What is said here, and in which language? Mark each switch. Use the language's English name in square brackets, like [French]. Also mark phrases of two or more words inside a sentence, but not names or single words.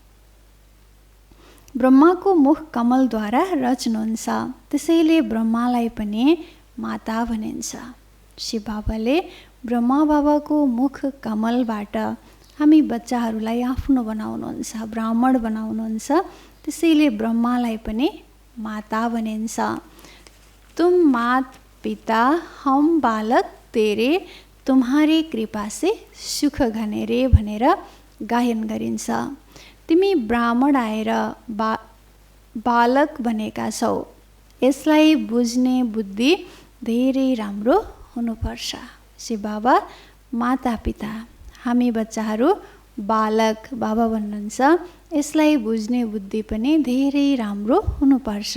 [Nepali] ब्रह्माको मुख कमलद्वारा रच्नुहुन्छ, त्यसैले ब्रह्मालाई पनि माता भनिन्छ। शिवबाबाले ब्रह्मा बाबाको मुख कमलबाट हामी बच्चाहरूलाई आफ्नो बनाउनुहुन्छ, ब्राह्मण बनाउनुहुन्छ, त्यसैले ब्रह्मालाई पनि माता भनिन्छ। [Hindi] तुम मात पिता हम बालक तेरे, तुम्हारे कृपा से सुख घने रे [Nepali] भनेर गायन गरिन्छ। तिमी ब्राह्मण आएर बालक बनेका छौ, यसलाई बुझ्ने बुद्धि धेरै राम्रो हुनुपर्छ। शिवबाबा माता पिता, हामी बच्चाहरू बालक, बाबा भन्नुहुन्छ, यसलाई बुझ्ने बुद्धि पनि धेरै राम्रो हुनुपर्छ।